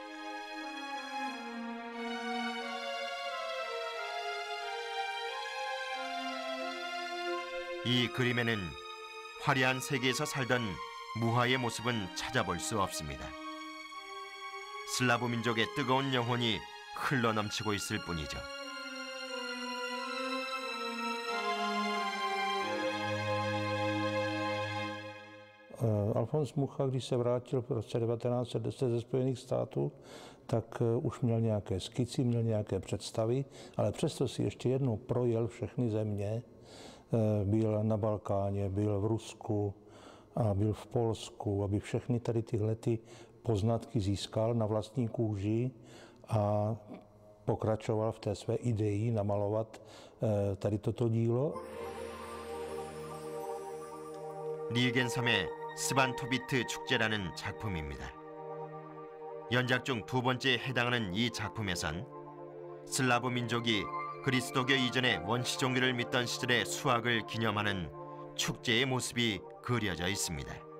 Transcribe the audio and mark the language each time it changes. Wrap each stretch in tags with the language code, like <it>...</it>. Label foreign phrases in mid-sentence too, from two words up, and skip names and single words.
<ko>이 그림에는 화려한 세계에서 살던 무화의 모습은 찾아볼 수 없습니다. 슬라브 민족의 뜨거운 영혼이 흘러넘치고 있을 뿐이죠.</ko> <cs>Alfons Mucha, když se vrátil v roce 1910 ze Spojených států, tak už měl nějaké skici, měl nějaké představy, ale přesto si ještě jednou projel všechny země. Byl na Balkáně, byl v Rusku a byl v Polsku, aby všechny tady tyhle poznatky získal na vlastní kůži a pokračoval v té své ideji namalovat tady toto dílo.</cs> <ko>리겐섬의 스반토비트 축제라는 작품입니다. 연작 중 두 번째에 해당하는 이 작품에선 슬라브 민족이 그리스도교 이전의 원시 종교를 믿던 시절의 수학을 기념하는 축제의 모습이 그려져 있습니다.</ko>